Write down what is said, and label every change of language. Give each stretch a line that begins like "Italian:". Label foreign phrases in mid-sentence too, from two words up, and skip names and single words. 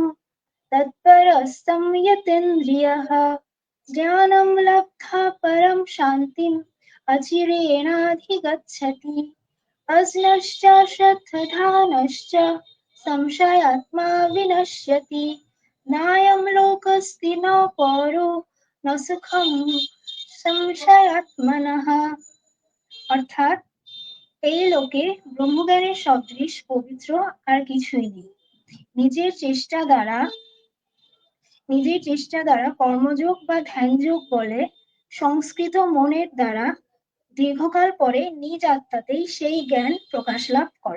Sanskrit: तत्परस्तं यतेन्द्रियः ज्ञानं लब्ध्वा परं शान्तिम् अचिरेणाधिगच्छति अज्ञश्च श्रद्धधानश्च संशयात्मा विनश्यति नायं लोकस्ति न परो न सुखं संशयात्मनः।
Bangla: অর্থাৎ এই লোকে ব্রহ্মজ্ঞানের সদৃশ পবিত্র আর কিছুই নেই। নিজের চেষ্টা দ্বারা কর্মযোগ বা ধ্যানযোগ বলে সংস্কৃত মনের দ্বারা দীর্ঘকাল পরে নিজ আত্মাতেই সেই জ্ঞান প্রকাশ লাভ করে।